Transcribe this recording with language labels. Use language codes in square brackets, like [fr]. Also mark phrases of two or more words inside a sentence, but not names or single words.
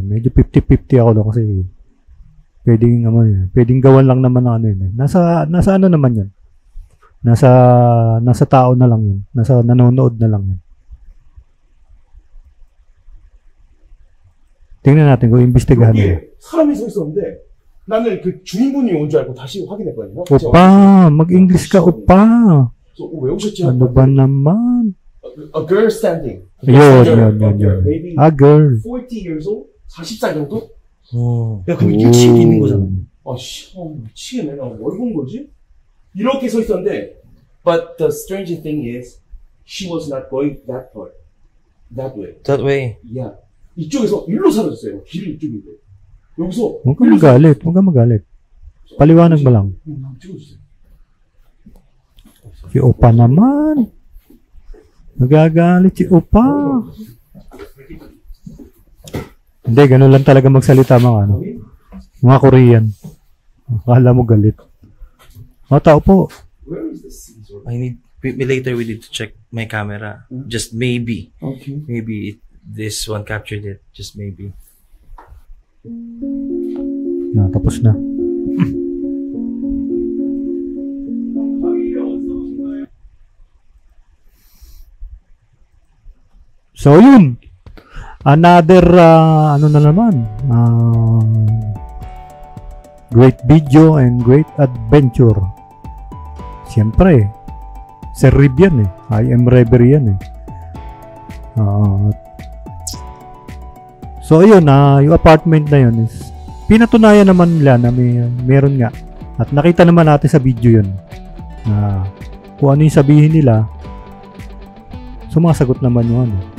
[tl] Medyo 50-50 ako doon kasi pwedeng gawan lang naman ng ano yun eh. Nasa ano naman yun. Nasa tao na lang yun. Nasa nanonood na lang yun. tingnan natin kung imbestigahan mo. [ko] 여기에 사람이 서 있었는데 나는 그 주인분이 온 줄 알고 다시 확인했거든요. 오빠, [tl] mag-English ka, [ko] 오빠. 왜 오셨지? [tl] Ano ba naman? [en] A girl standing. [tl] yun. [en] Maybe A girl. 40 years old? [ko] 40살 정도? 야, 그럼 유치원에 있는 거잖아. 아, 씨, 미치겠네. 나 뭘 본 거지? 이렇게 서 있었는데, [en] but the strange thing is, she was not going that far. That way. That way. Yeah. [ko] 이쪽에서 일로 사라졌어요. 길이 이쪽인데. 여기서. [tl] Huwag kang magalit. Huwag kang magalit. Paliwanag mo lang. [ko] 찍어주세요. [tl] Si Opa naman. Nagagalit si Opa. Hindi, ganun lang talaga magsalita mga Korean. Akala mo galit. Tao po. [en] Later we need to check my camera. Just maybe. Okay. Maybe this one captured it. Just maybe. [tl] Tapos na. So, yun. [en] Another, great video and great adventure. [tl] Siyempre, Sir Rib yan eh. [en] I am Reverie [tl] yan eh. So, yun, yung apartment na yun is, pinatunayan naman nila na meron nga. At nakita naman natin sa video yun. Na kung ano yung sabihin nila, sumasagot naman yun.